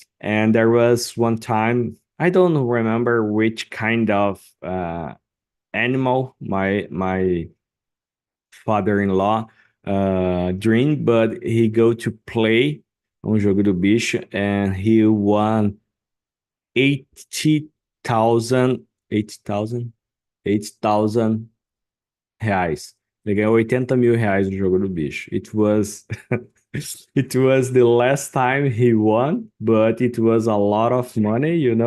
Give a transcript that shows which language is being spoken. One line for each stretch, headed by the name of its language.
English: And there was one time, I don't remember which kind of animal my father-in-law dreamed, but he go to play on Jogo do Bicho and he won 80,000, 80,000, 80,000 reais.
Portuguese: Ele ganhou 80 mil reais no Jogo do Bicho.
English: It was it was the last time he won, but it was a lot of money.